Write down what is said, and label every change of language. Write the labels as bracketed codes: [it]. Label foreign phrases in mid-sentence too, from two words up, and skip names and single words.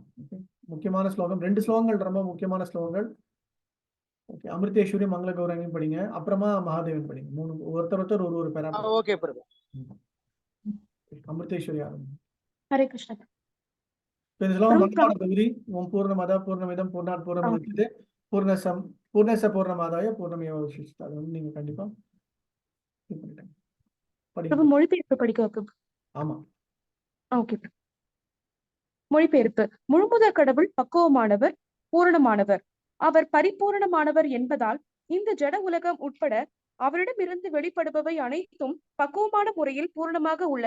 [ta] முக்கியமான ஸ்லோகம் 2 ஸ்லோகங்கள், ரொம்ப முக்கியமான ஸ்லோகங்கள். ஓகே, அமிர்தேஸ்வரி மங்கள கௌரங்கியும் படிங்க, அப்புறமா மகாதேவன் படிங்க. 3 ஒருத்தர் ஒரு பேரா. ஓகே பிரபு. அமிர்தேஸ்வரி ஆரம்பி. ஹரே கிருஷ்ணா. இந்த ஸ்லோகம் மனப்பாட பகுதி. [sa] ॐ पूर्णमदः पूर्णमिदं पूर्णात् पूर्णमुदच्यते पूर्णस्य पूर्णमादाय पूर्णमेवावशिष्यते. [ta] அது வந்து நீங்க கண்டிப்பா பிரபு மொழிபெயர்ப்பு படிக்க பிரபு. ஆமா, ஓகே. மொழிபெயர்ப்பு. முழுமுதற் கடவுள் பக்குவமானவர், பூரணமானவர். அவர் பரிபூரணமானவர் என்பதால் இந்த ஜட உலகம் உட்பட அவரிடமிருந்து வெளிப்படுபவை அனைத்தும் பக்குவமான முறையில் பூரணமாக உள்ளன.